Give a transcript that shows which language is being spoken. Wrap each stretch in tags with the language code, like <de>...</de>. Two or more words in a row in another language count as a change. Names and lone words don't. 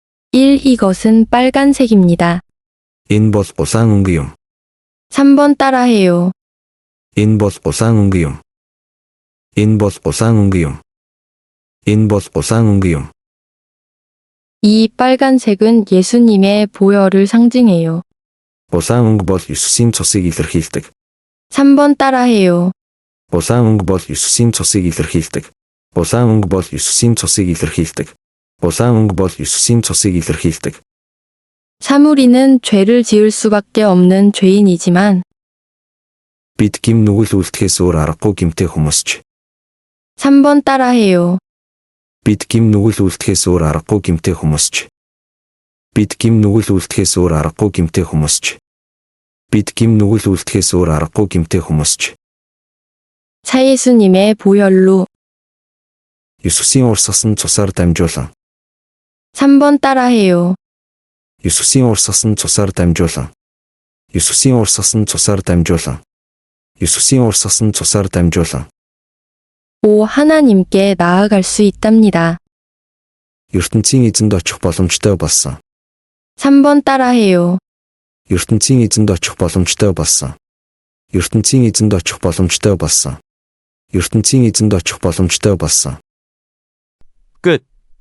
<ko>1. 이것은 빨간색입니다.</ko> <mn>Энэ бол улаан өнгө юм.</mn> <ko>3번 따라해요.</ko> <mn>Энэ бол улаан өнгө юм. Энэ бол улаан өнгө юм. Энэ бол улаан өнгө юм. 2.</mn> <ko>빨간색은 예수님의 보혈을 상징해요.</ko> <mn>Улаан өнгө бол Есүсийн цусыг илэрхийлдэг.</mn> <ko>3번 따라해요.</ko> <mn>Улаан өнгө бол Есүсийн цусыг илэрхийлдэг. Улаан өнгө бол Есүсийн цусыг илэрхийлдэг. Улаан өнгө бол Есүсийн цусыг илэрхийлдэг.</mn> <ko>사무리는 죄를 지을 수밖에 없는 죄인이지만</ko> <mn>Бид гим нүгэл үлдэхээс өөр аргагүй гимтэй хүмүүсч.</mn> <ko>3번 따라해요.</ko> <mn>Бид гим нүгэл үлдэхээс өөр аргагүй гимтэй хүмүүсч. Бид гим нүгэл үлдэхээс өөр аргагүй гимтэй хүмүүсч. Бид гим нүгэл үлдэхээс өөр аргагүй гимтэй хүмүүсч.</mn> <ko>차 예수님의 보혈로</ko> <mn>Есүсийн урсгасан цусаар дамжуулан.</mn> <ko>3번 따라해요.</ko> <mn>Есүсийн урсгасан цусаар дамжуулан. Есүсийн урсгасан цусаар дамжуулан. Есүсийн урсгасан цусаар дамжуулан. 5.</mn> <ko>하나님께 나아갈 수 있답니다.</ko> <mn>ертөнцийн эзэнд очих боломжтой болсон.</mn> <ko>3번 따라해요.</ko> <mn>ертөнцийн эзэнд очих боломжтой болсон. ертөнцийн эзэнд очих боломжтой болсон. ертөнцийн эзэнд очих боломжтой болсон.</mn> <ko>끝.</ko>